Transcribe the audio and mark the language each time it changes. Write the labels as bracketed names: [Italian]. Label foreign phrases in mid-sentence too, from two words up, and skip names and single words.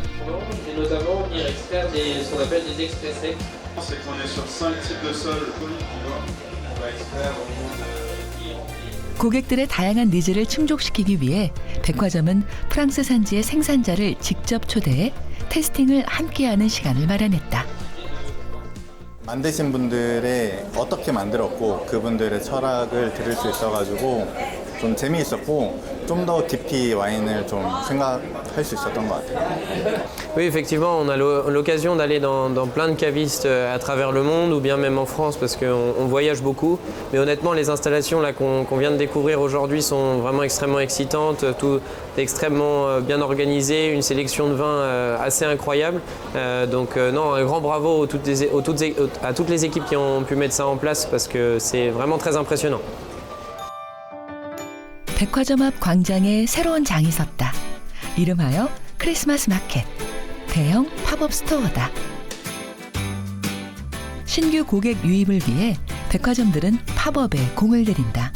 [Korean] 고객들의 다양한 니즈를 충족시키기 위해 백화점은 프랑스 산지의 생산자를 직접 초대해 테스팅을 함께하는 시간을 마련했다. 만드신 분들의 어떻게 만들었고 그분들의 철학을 들을 수 있어가지고 좀 재미있었고 좀 더 깊이 와인을 좀 생각할 수 있었던 것 같아요. [French] Oui, effectivement, on a l'occasion d'aller dans plein de cavistes à travers le monde ou bien même en France parce qu'on voyage beaucoup. Mais honnêtement, les installations là qu'on vient de découvrir aujourd'hui sont vraiment extrêmement excitantes, tout extrêmement bien organisé, une sélection de vins assez incroyable. Donc non, un grand bravo à toutes les équipes qui ont pu mettre ça en place parce que c'est vraiment très impressionnant. [Korean] 백화점 앞 광장에 새로운 장이 섰다. 이름하여 크리스마스 마켓, 대형 팝업 스토어다. 신규 고객 유입을 위해 백화점들은 팝업에 공을 들인다.